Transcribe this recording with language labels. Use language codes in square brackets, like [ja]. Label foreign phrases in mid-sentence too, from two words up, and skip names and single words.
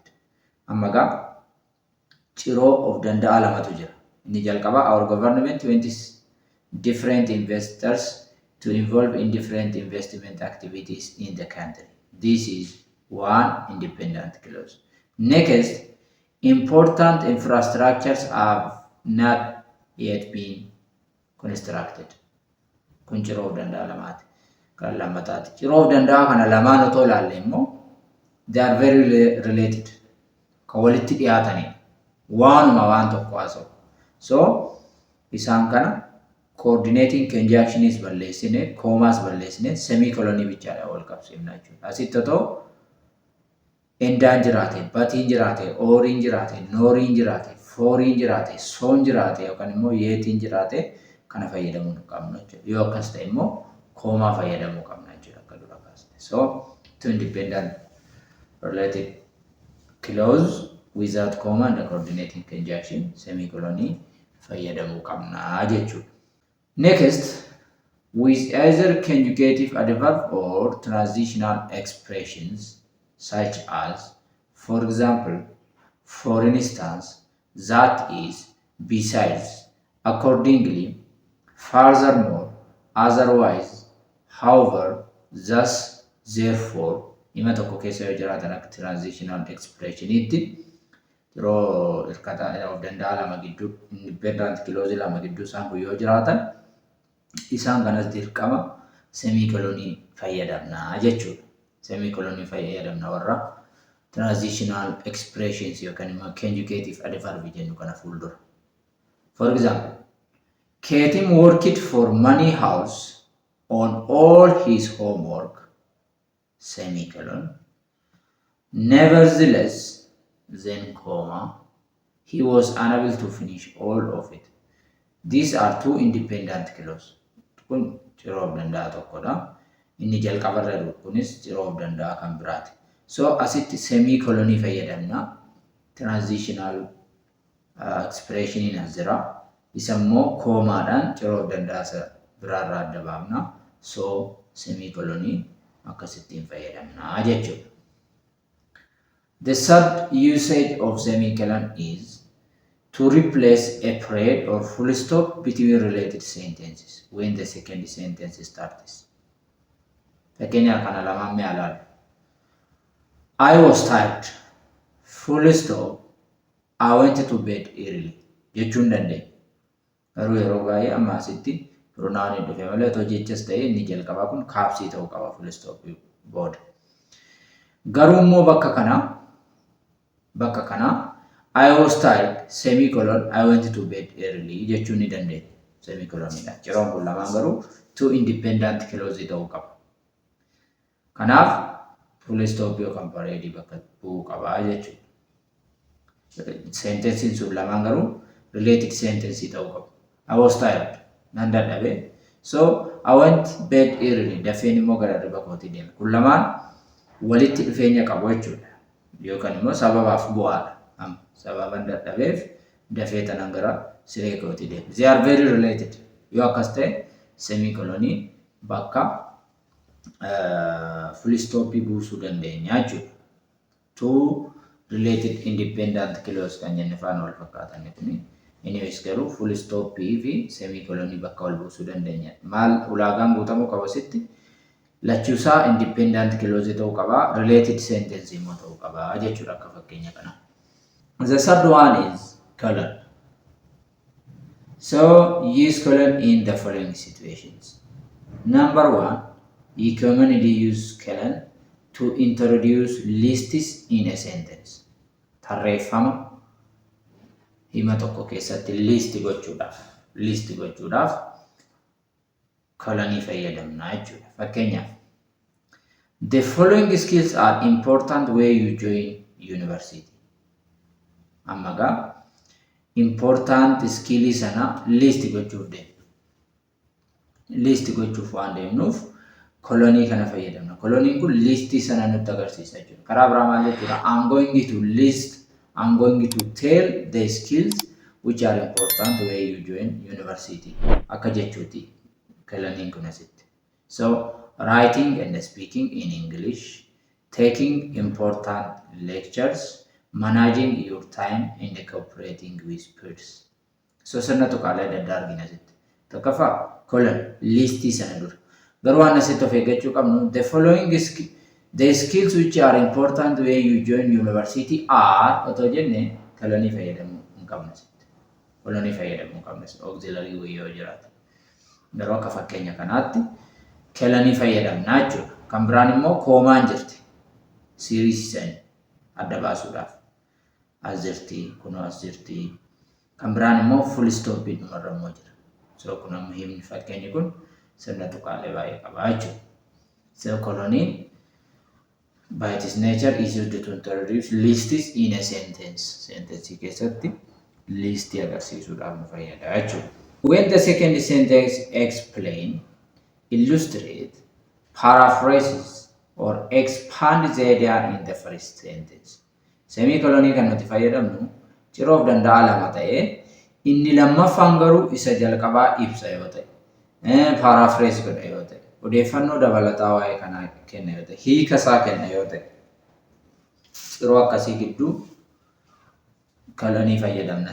[om] Ammaga ciroo of danda'a lamatu jira. Inni jalqaba [en] our government wants different investors to involve in different investment activities in the country. This is one independent clause. Next, important infrastructures have not yet been constructed. [om] Kun ciroo of danda'a lamati. Kan lammataati. Ciroo of danda'a kana lamaan otoo ilaalle immoo [en] they are very related. [om] Kan walitti dhiyaatanii waanuma waan tokko haasa'u. So isaan kana [en] coordinating conjunctions [om] balleessine, commas balleessine, semicolonii bichaadhaan wal qabsiifna jechuudha. Asitti otoo endaan jiraate, batiin jiraate, ooriin jiraate, nooriin jiraate, fooriin jiraate, soon jiraate yookaan immoo yeetiin jiraate kana fayyadamuu qabna jechuudha. Yoo akkas ta'e immoo comma fayyadamuu qabna jechuudha akka dura kaasne. [en] So two independent related clause without comma and the coordinating conjunction [om] semicolonii fayyadamuu qabna jechuudha. [en] Next, with either conjugative adverb or transitional expressions such as, for example, for instance, that is, besides, accordingly, furthermore, otherwise, however, thus, therefore, [om] ima tokko keessa yoo jiraatan akka transitional expressioniitti yeroo hirkata of danda'a lama gidduu [en] independent clause [om] lama gidduu isaan kun yoo jiraatan isaan kanas dirqama semicolonii fayyadamna jechuudha. Semicolonii fayyadamna warra [en] transitional expressions [om] yookaan immoo [en] conjugative adverb [om] jennu kana fuuldura. [en] For example, Keetim worked for Money House on all his homework, semicolon. Nevertheless, then comma, he was unable to finish all of it. These are two independent clauses. [om] Kun ciroo of danda'a tokkodha. Inni jalqabarra jiru kunis ciroo of danda'a kan biraati. So asitti semicolonii fayyadamna. Transitional expressioniin as jira. Isa immoo commaadhaan ciroo of danda'a biraarraa adda baafna. So semicolonii akkasittiin fayyadamna jechuudha. [en] The third usage of semicolon is to replace a period or full stop between related sentences when the second sentence starts. [om] Fakkeenyaaf kana lamaan mee ilaalu. [en] I was tired. Full stop. I went to bed early. [om] Jechuun dandeenya. Garuu yeroo baay'ee amma asitti pronoun dhufe malee otoo jechas ta'e inni jalqabaa kun kaapsii ta'uu qaba [en] full stop [om] booda. Garuu immoo bakka kana [en] I was tired semicolon I went to bed early [om] jechuun ni dandeenya. Semicolonidha. Ciroon kun lamaan garuu [en] two independent clause [om] ta'uu qaba. Kanaaf [en] full stop [om] yookaan period bakka bu'uu qaba jechuudha. Sentencein sun lamaan garuu [en] related sentence [om] ta'uu qabu. [en] I was tired. [om] Nan dadhabe. [en] So I went bed early. [om] Dafeen immoo gara hirriba kootii deeme. Kun lamaan walitti dhufeenya qabu jechuudha. Yookaan immoo sababaaf bu'aadha. Sababan dadhabeef dafee tanan gara siree kootii deeme. [en] They are very related. [om] Yoo akkas ta'e semicolonii bakka full stop buusuu dandeenya jechuudha. [en] Two related independent clause [om] kan jenne faana wal fakkaatan kuni. Anyways garuu [en] full stop [om] fi semicolon bakka wal buusuu dandeenya. Maal ulaagaan guutamuu qaba asitti? Lachuusaa [en] independent clause [om] ta'uu qaba, [en] related sentence [om] immoo ta'uu qaba jechuudha akka fakkeenya kana. [en] The third one is colon. So use colon in the following situations. Number one, you commonly use colon to introduce lists in a sentence. [om] Tarreeffama hima tokko keessatti list gochuudhaaf colonii fayyadamna jechuudha. [en] Fakkeenyaaf the following skills are important when you join university. [om] Ammagaa [en] important skill [om] sana list gochuuf waan deemnuuf colonii kana fayyadamna. Coloniin kun listii sana nutti agarsiisa jechuudha. Karaa biraa maal jechuudha? [en] I'm going to tell the skills which are important when you join university. [om] Akka jechuuti coloniin kun asitti. [en] So writing and speaking in English, taking important lectures, managing your time and cooperating with peers. [om] So sirna tuqaalee adda addaa argina asitti. Tokkoffaa colon listii sana dura. Garuu waan asitti of eeggachuu qabnu [en] the following the skills which are important when you join university are [om] otoo jenne colonii fayyadamuu hin qabne asitti. Colonii fayyadamuu hin qabne auxiliary yoo jiraate. Garuu akka fakkeenya kanaatti colonii fayyadamnaa jechuudha. Kan biraan immoo koomaan jirti. Series sana adda baasuudhaaf. As jirti, kunoo as jirti. Kan biraan immoo [en] full stop [om] dhumarra immoo jira. So kun amma himni fakkeenyi kun sirna tuqaalee baay'ee qabaa jechuudha. [en] So coloniin by its nature is used to introduce lists in a sentence. [om] Sentence keessatti listii agarsiisuudhaaf nu fayyada jechuudha. [en] When the second sentence explain, illustrate, paraphrases or expand the idea in the first sentence. [om] Semicolonii kan nuti fayyadamnu ciroof danda'a lama ta'ee inni lammaffaan garuu isa jalqabaa ibsa yoo ta'e, paraphrase godha yoo ta'e, odeeffannoo dabalataa waa'ee kanaa kenna yoo ta'e, hiika isaa kenna yoo ta'e, ciroo akkasii gidduu colonii fayyadamna.